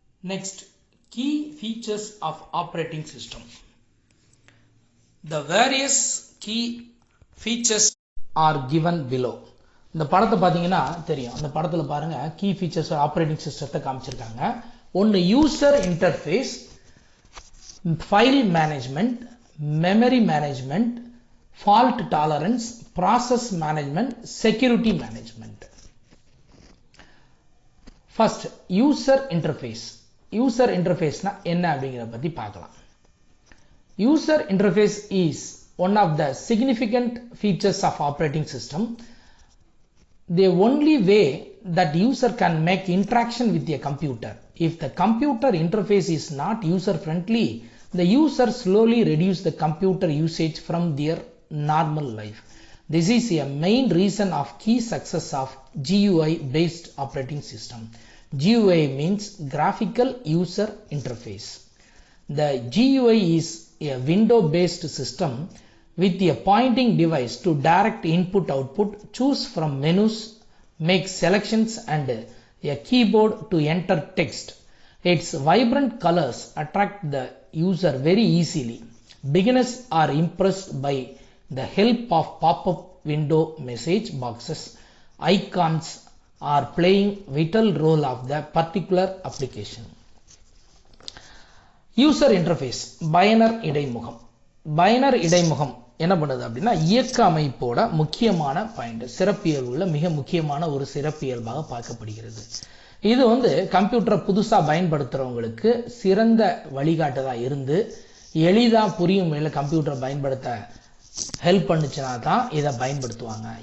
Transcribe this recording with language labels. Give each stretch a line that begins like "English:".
English: Next, key features of operating system. The various key features are given below.
Tamil: இந்த படத்தை பார்த்தீங்கன்னா தெரியும். அந்த படத்தில் பாருங்க கீ ஃபீச்சர்ஸ் ஆப்ரேட்டிங் சிஸ்டத்தை காமிச்சிருக்காங்க. ஒன்று user interface, file management, memory management, fault tolerance, process management, security management. First user interface. User இன்டர்ஃபேஸ்னா என்ன அப்படிங்கிறத பற்றி பார்க்கலாம்.
English: User interface is one of the significant features of operating system. The only way that user can make interaction with a computer. If the computer interface is not user friendly, the user slowly reduce the computer usage from their normal life. This is a main reason of key success of GUI based operating system. GUI means graphical user interface. The GUI is a window-based system with a pointing device to direct input-output, choose from menus, make selections and a keyboard to enter text. Its vibrant colors attract the user very easily. Beginners are impressed by the help of pop-up window message boxes. Icons are playing vital role of the particular application.
Tamil: User interface, பயனர் இடைமுகம். பயனர் இடைமுகம் என்ன பண்ணுது அப்படின்னா இயக்க அமைப்போட முக்கியமான point, சிறப்பியல்புல மிக முக்கியமான ஒரு சிறப்பியல்பாக பார்க்கப்படுகிறது. இது கம்ப்யூட்டரை புதுசாக பயன்படுத்துகிறவங்களுக்கு சிறந்த வழிகாட்டுதலாக இருந்து எளிதாக புரியும் முறையில் கம்ப்யூட்டரை பயன்படுத்த ஹெல்ப் பண்ணுச்சுன்னா தான் இதை பயன்படுத்துவாங்க.